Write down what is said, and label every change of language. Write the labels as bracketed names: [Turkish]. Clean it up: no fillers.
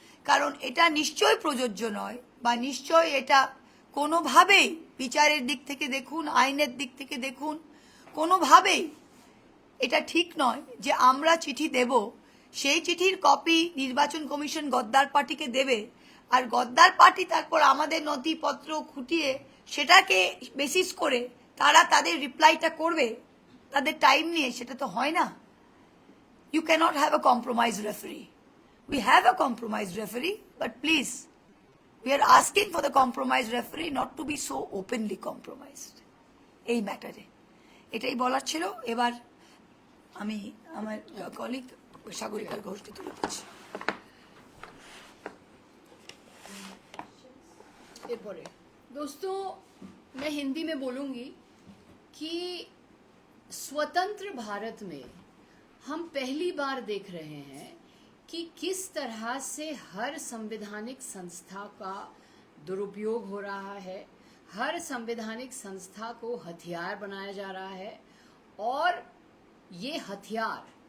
[Bangla] কারণ এটা নিশ্চয়ই প্রযোজ্য নয়, বা নিশ্চয়ই এটা কোনোভাবেই বিচারের দিক থেকে দেখুন, আইনের দিক থেকে দেখুন, কোনোভাবেই এটা ঠিক নয় যে আমরা চিঠি দেব, সেই চিঠির কপি নির্বাচন কমিশন গদ্দার পার্টিকে দেবে, আর গদ্দার পার্টি তারপর আমাদের নথিপত্র খুঁটিয়ে সেটাকে বেসিস করে তারা তাদের রিপ্লাইটা করবে তাদের টাইম নিয়ে। সেটা তো হয় না। [English] You cannot have a compromised referee. We have a compromised referee, but please, we are asking for the compromised referee not to be so openly compromised. [Bangla] এই ম্যাটারে এটাই বলার ছিল। এবার আমি আমার কলিগ সাগরিকা ঘোষকে তুলে দিচ্ছি। [Hindi] दोस्तों, मैं हिंदी में बोलूंगी कि स्वतंत्र भारत में हम पहली बार देख रहे हैं कि किस तरह से हर संवैधानिक संस्था का दुरुपयोग हो रहा है, हर संवैधानिक संस्था को हथियार बनाया जा रहा है, और ये हथियार